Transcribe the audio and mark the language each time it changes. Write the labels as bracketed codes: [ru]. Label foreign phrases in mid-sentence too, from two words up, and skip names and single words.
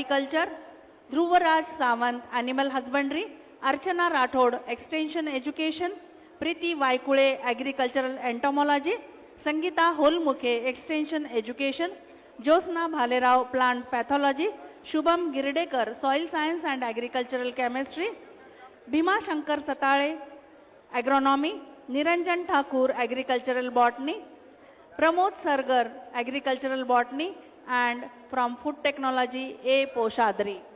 [en] Horticulture, Dhruvaraj Sawant, Animal Husbandry, Archana Rathod, Extension Education, Priti Vaikule, Agricultural Entomology, Sangeeta Holmukhe, Extension Education, Josna Bhalerao, Plant Pathology, Shubham Girdekar, Soil Science and Agricultural Chemistry, Bhima Shankar Satale, Agronomy, Niranjan Thakur, Agricultural Botany, Pramod Sargar, Agricultural Botany, and from Food Technology, A. Poshadri.